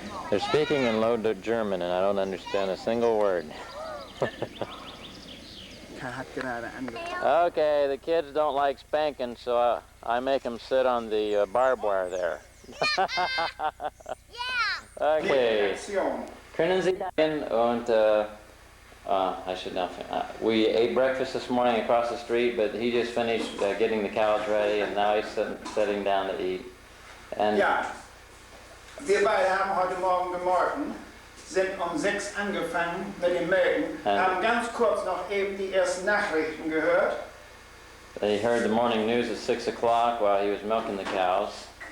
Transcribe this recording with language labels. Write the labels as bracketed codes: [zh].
[en] They're speaking in low German, and I don't understand a single word. Okay, the kids don't like spanking, so I make them sit on the barbed wire there. Okay. Können Sie in und I should not. We ate breakfast this morning across the street, but he just finished getting the cows ready, and now he's sitting down to eat. And [de] ja, wir beide haben heute Morgen gemorgen, sind um 6 angefangen mit dem Melken, haben ganz kurz noch eben die ersten Nachrichten gehört. [en] They heard the morning news at 6 o'clock while he was milking the cows.